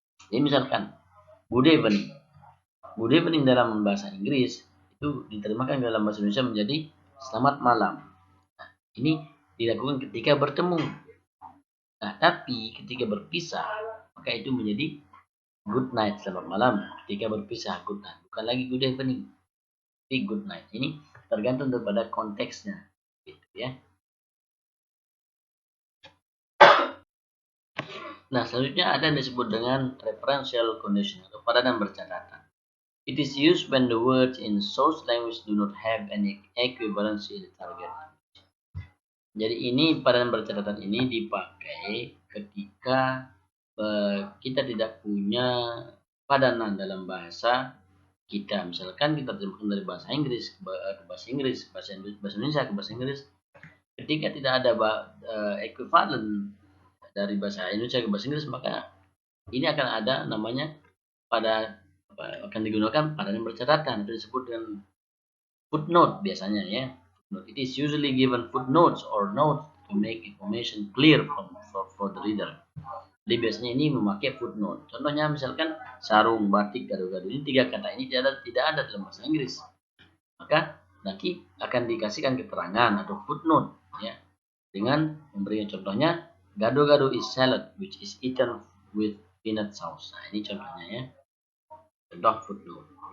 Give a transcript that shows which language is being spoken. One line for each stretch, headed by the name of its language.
Indonesian: Jadi misalkan good evening dalam bahasa Inggris itu diterjemahkan dalam bahasa Indonesia menjadi selamat malam. Nah, ini dilakukan ketika bertemu. Nah, tapi ketika berpisah maka itu menjadi good night, selamat malam. Ketika berpisah, good night. Bukan lagi good evening, tapi good night. Ini tergantung daripada konteksnya, gitu ya. Nah, selanjutnya ada yang disebut dengan referential condition atau padanan bercatatan.
English: It is used when the words in source language do not have any equivalency in the target language.
Indonesian: Jadi ini padanan bercatatan ini dipakai ketika kita tidak punya padanan dalam bahasa kita. Misalkan kita terjemahkan dari bahasa Inggris ke bahasa Inggris, bahasa Indonesia ke bahasa Inggris. Ketika tidak ada equivalent dari bahasa Indonesia ke bahasa Inggris, maka ini akan ada namanya akan digunakan padanan bercatatan, itu disebut dengan footnote biasanya ya.
English: It is usually given footnotes or notes to make information clear for the reader.
Indonesian: Jadi biasanya ini memakai footnote. Contohnya misalkan sarung, batik, gado-gado, ini tiga kata ini tidak ada dalam bahasa Inggris. Maka nanti akan dikasihkan keterangan atau footnote ya dengan memberikan contohnya,
English: gado-gado is salad which is eaten with peanut sauce.
Indonesian: Nah, ini contohnya ya. Contoh footnote.